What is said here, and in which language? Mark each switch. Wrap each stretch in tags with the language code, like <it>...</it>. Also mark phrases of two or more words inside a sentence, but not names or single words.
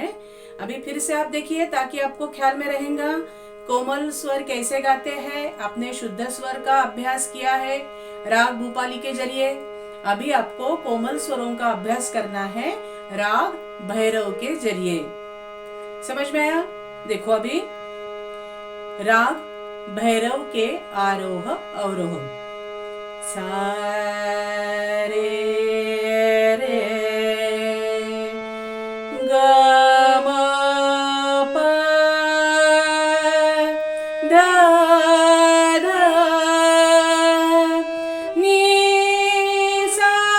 <hi>अभी फिर से आप देखिए ताकि आपको ख्याल में रहेगा कोमल स्वर कैसे गाते हैं। आपने शुद्ध स्वर का अभ्यास किया है राग भूपाली के जरिए। अभी आपको कोमल स्वरों का अभ्यास करना है राग भैरव के जरिए। समझ में आया? देखो अभी राग भैरव के आरोह अवरोह, सा रे रे ग म प ध ध नि सा।</hi>